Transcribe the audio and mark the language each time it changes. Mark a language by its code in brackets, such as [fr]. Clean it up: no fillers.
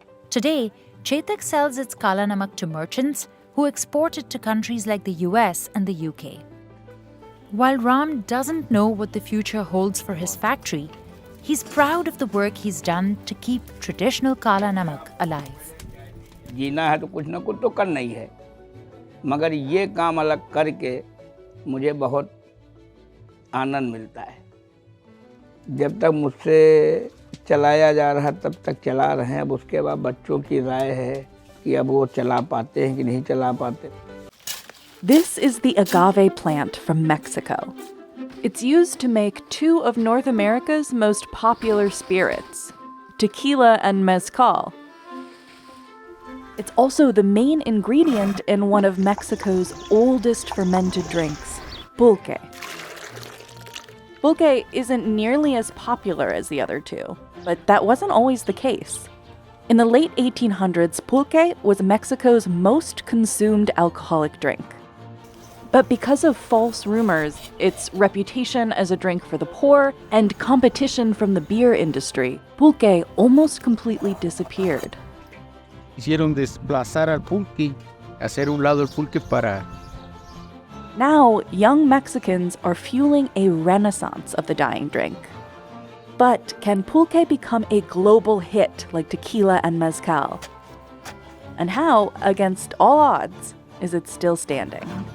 [en] Today, Chetak sells its Kala Namak to merchants who export it to countries like the US and the UK. While Ram doesn't know what the future holds for his factory, he's proud of the work he's done to keep traditional Kala Namak alive. [hi] जीना है तो कुछ ना कुछ तो करना ही है, मगर ये काम अलग करके मुझे बहुत आनंद मिलता है. जब तक मुझसे चलाया जा रहा तब तक चला रहे हैं. अब उसके बाद बच्चों की राय है कि अब वो चला पाते हैं कि नहीं चला पाते. [en] This is the agave plant from Mexico. It's used to make two of North America's most popular spirits, tequila and mezcal. It's also the main ingredient in one of Mexico's oldest fermented drinks, pulque. Pulque isn't nearly as popular as the other two, but that wasn't always the case. In the late 1800s, pulque was Mexico's most consumed alcoholic drink. But because of false rumors, its reputation as a drink for the poor, and competition from the beer industry, pulque almost completely disappeared. [es] Hicieron desplazar al pulque, hacer un lado el pulque para... [en] Now, young Mexicans are fueling a renaissance of the dying drink. But can pulque become a global hit like tequila and mezcal? And how, against all odds, is it still standing?